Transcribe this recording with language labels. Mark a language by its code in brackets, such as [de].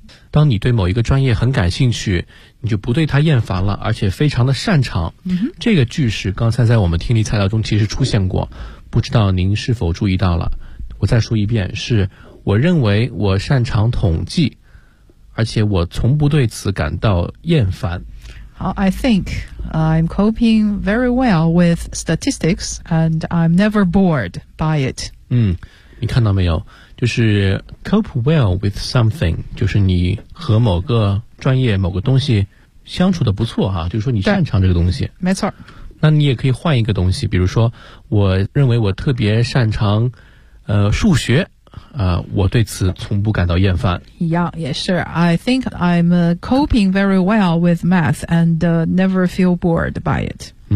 [zh] 当你对某一个专业很感兴趣，你就不对它厌烦了，而且非常的擅长。嗯、这个句式刚才在我们听力材料中其实出现过，不知道您是否注意到了。我再说一遍，是我认为我擅长统计，而且我从不对此感到厌烦。 [en] 好 I think I'm coping very well with statistics and I'm never bored by it. [zh] 你看到没有，就是 [en] cope well with something, [zh] 就是你和某个专业某个东西相处的不错啊，就是说你擅长这个东西。没错。那你也可以换一个东西，比如说我认为我特别擅长数学。我对此从不感到厌烦。一样，也是。 [en] I think I'm coping very well with math and never feel bored by it.